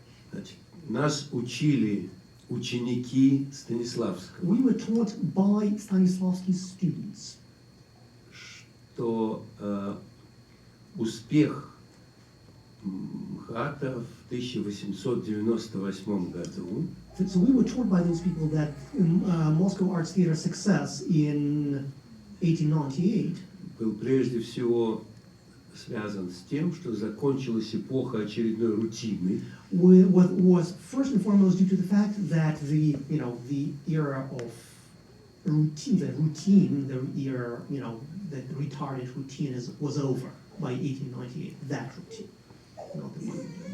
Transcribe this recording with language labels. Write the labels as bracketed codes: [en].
[ru] Значит, нас учили ученики Станиславского, [en] We were taught by Stanislavski's students [ru] что успех МХАТа в 1898 году [en] So we were told by those people that Moscow Arts Theater success in 1898 [ru] был прежде всего связан с тем, что закончилась эпоха очередной рутины, [en] was first and foremost due to the fact that the era of routine, the era, the retarded routine was over by 1898. That routine, not the one.